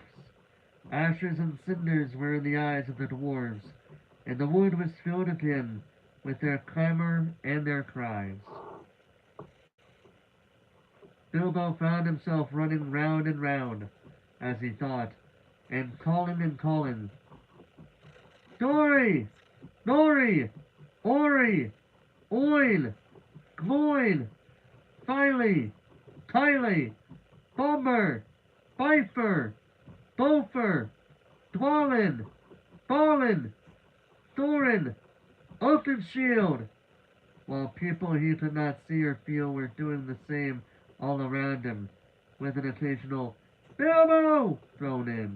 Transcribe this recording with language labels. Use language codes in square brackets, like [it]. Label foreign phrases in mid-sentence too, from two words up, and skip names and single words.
[en] Ashes and cinders were in the eyes of the dwarves, and the wood was filled again with their clamor and their cries. Bilbo found himself running round and round, as he thought, and calling, "Dory! Nori! Ori! Oil! Gloin! Filey! Kiley! Bummer! Bifer! Bofer! Dwalin! Balin! Thorin! Oakenshield!" While people he could not see or feel were doing the same all around him, with an occasional "Bilbo!" thrown in.